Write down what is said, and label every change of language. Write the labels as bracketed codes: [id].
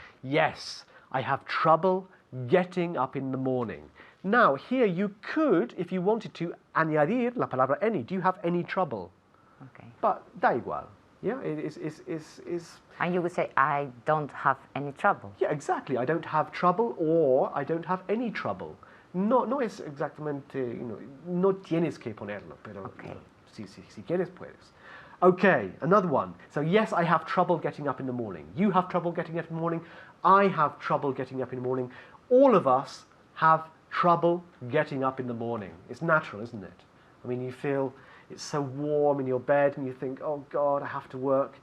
[en] Yes, I have trouble getting up in the morning. Now, here you could, if you wanted to, [es] añadir la palabra [en] any. Do you have any trouble? Okay. But [es] da igual. [en] Yeah, it is. And you would say, I don't have any trouble. Yeah, exactly. I don't have trouble or I don't have any trouble. [es] No es exactamente, no tienes que ponerlo, pero [en] Okay. [es] si quieres puedes. [en] Okay, another one. So yes, I have trouble getting up in the morning. You have trouble getting up in the morning. I have trouble getting up in the morning. All of us have trouble getting up in the morning. It's natural, isn't it? I mean, you feel it's so warm in your bed and you think, oh God, I have to work.